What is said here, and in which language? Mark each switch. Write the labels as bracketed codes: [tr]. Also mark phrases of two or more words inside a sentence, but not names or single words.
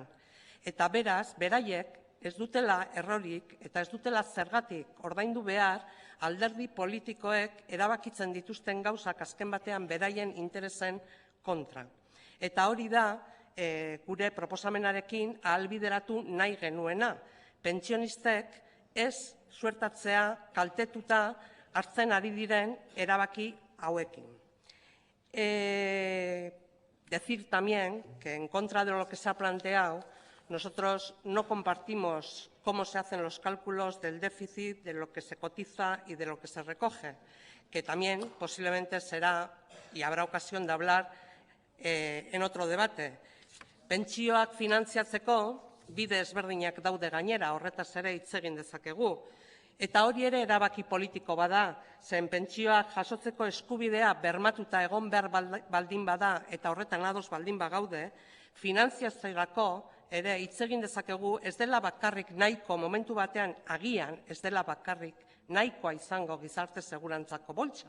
[eu] Eta beraz, beraiek ez dutela errorik eta ez dutela zergatik ordaindu behar alderdi politikoek erabakitzen dituzten gauzak azken batean beraien interesen kontra. Eta hori da gure proposamenarekin ahalbideratu nahi genuena. Pentsionistek ez suertatzea kaltetuta hartzen ari diren erabaki hauekin. [es] Decir también que en contra de lo que se ha planteado, nosotros no compartimos cómo se hacen los cálculos del déficit, de lo que se cotiza y de lo que se recoge, que también posiblemente será y habrá ocasión de hablar en otro debate. [eu] Pentsioak finantziatzeko bide ezberdinak daude gainera, horretaz ere hitz egin dezakegu. Eta hori ere erabaki politiko bada, zen pentsioak jasotzeko eskubidea bermatuta egon behar baldin bada eta horretan ados baldin bagaude, finantziatzerako ere hitz egin dezakegu ez dela bakarrik nahiko momentu batean agian ez dela bakarrik nahikoa izango gizarte segurantzako boltsa.